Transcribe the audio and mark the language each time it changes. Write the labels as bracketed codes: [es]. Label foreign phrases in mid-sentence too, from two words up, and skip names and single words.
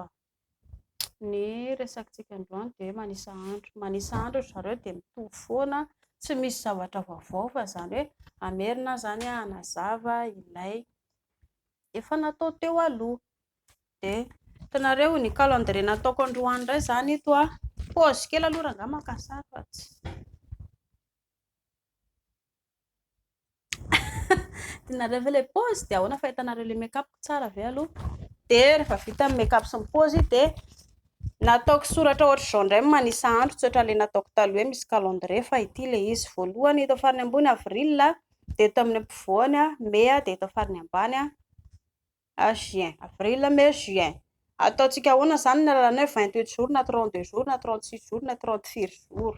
[mg] Ny resakantsika androany dia manisa andro zareo dia mitovy foana, tsy misy zavatra vaovao fa izany hoe hamerina zany hanazava ilay efa natao teo aloha. Dia hitanareo ny calendrier nataoko androany indray zany ito pause kely aloha raha angamba maka sary fa tsy tianareo ve ilay pause dia ahoana fa hitanareo ilay make up tsara ve aloha. Dia rehefa vita amin'ny make up sy ny pause dia nataoko soratra ohatr'izao indray manisa andro, tsy ohatran'ilay nataoko taloha hoe misy calendrier fa ity ilay izy. Voalohany eto farany ambony avril, dia eto amin'ny ampovoany mai, dia eto farany ambany juin. [fr] Avril, mai, juin. [mg] Ataontsika ahoana izany ny alalana hoe 28 jours na 32 jours na 36 jours na 34 jours.